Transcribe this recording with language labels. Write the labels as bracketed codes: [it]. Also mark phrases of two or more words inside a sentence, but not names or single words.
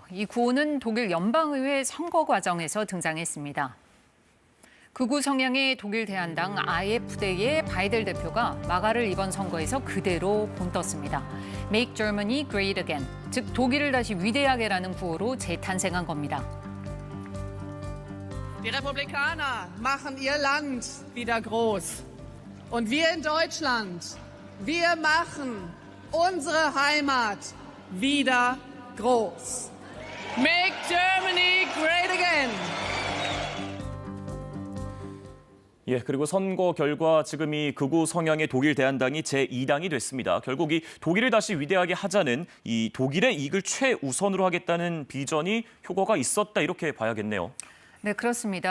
[ko] 이 구호는 독일 연방의회 선거 과정에서 등장했습니다. 극우 성향의 독일 대한당 AfD의 바이델 대표가 마가를 이번 선거에서 그대로 본떴습니다. [en] Make Germany Great Again, [ko] 즉 독일을 다시 위대하게라는 구호로 재탄생한 겁니다. [de] Die Republikaner machen ihr Land wieder groß. Und wir in Deutschland, wir machen unsere Heimat wieder groß. [en] Make Germany great again. [ko] 그리고 선거 결과 지금 이 극우 성향의 독일 대한당이 제2당이 됐습니다. 결국 이 독일을 다시 위대하게 하자는 이 독일의 이익을 최우선으로 하겠다는 비전이 효과가 있었다, 이렇게 봐야겠네요. 네, 그렇습니다.